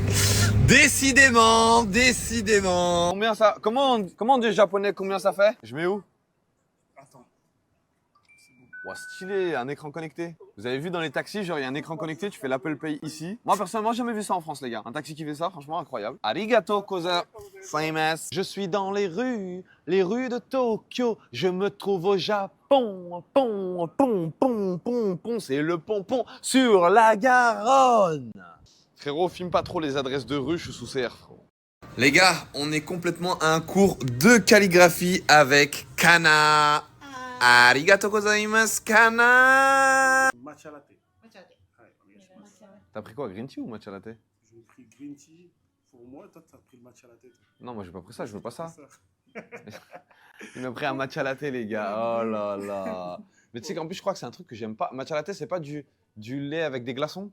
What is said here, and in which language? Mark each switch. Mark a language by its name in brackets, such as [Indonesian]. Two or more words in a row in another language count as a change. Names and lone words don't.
[French] Décidément, décidément. Combien ça? Comment on dit japonais? Combien ça fait? Je mets où? Attends. Ouah, stylé, un écran connecté. Vous avez vu dans les taxis, genre il y a un écran connecté, tu fais l'Apple Pay ici. Moi personnellement, j'ai jamais vu ça en France, les gars. Un taxi qui fait ça, franchement incroyable. [Japanese] ありがとうございます. [French] Je suis dans les rues de Tokyo. Je me trouve au Japon. Pon, pon, pon, pon, pon. C'est le pompon sur la Garonne. Frérot, filme pas trop les adresses de rue, je suis sous CR, frérot. Les gars, on est complètement à un cours de calligraphie avec Kana. [Japanese] ありがとうございます, Kana. [French] Matcha latte. T'as pris quoi, [English] green tea [French] ou matcha latte? J'ai pris [English] green tea [French] pour moi, toi t'as pris le matcha latte. Non, moi j'ai pas pris ça, je veux pas ça. Il m'a pris un matcha latte, les gars. Oh là là. Mais tu sais qu'en plus, je crois que c'est un truc que j'aime pas. Matcha latte, c'est pas du lait avec des glaçons?